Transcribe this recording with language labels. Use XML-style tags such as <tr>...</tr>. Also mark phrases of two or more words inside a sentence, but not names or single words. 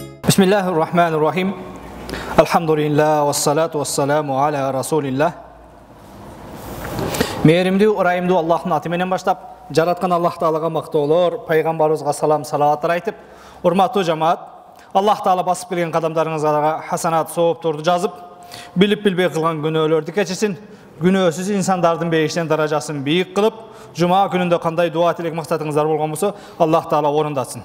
<ar>بسم الله الرحمن الرحيم. الحمد لله والصلاة والسلام على رسول الله.</ar> <ky>Mehrimdүү, ырайымдуу Аллахтын аты менен баштап, жараткан Аллах Таалага мактоолор, пайгамбарыбызга салам салаваттар айтып, урматтуу жамаат, Аллах Таала басып келген кадамдарыңызга хасанат соопторду жазып, билип билбей кылган күнөөлөрдү кечирсин, күнөөсүз инсандардын бейиштен даражасын бийик кылып, жума күнүндө кандай дуа тилек максатыңыздар болгон болсо, Аллах Таала орундатсын.</ky>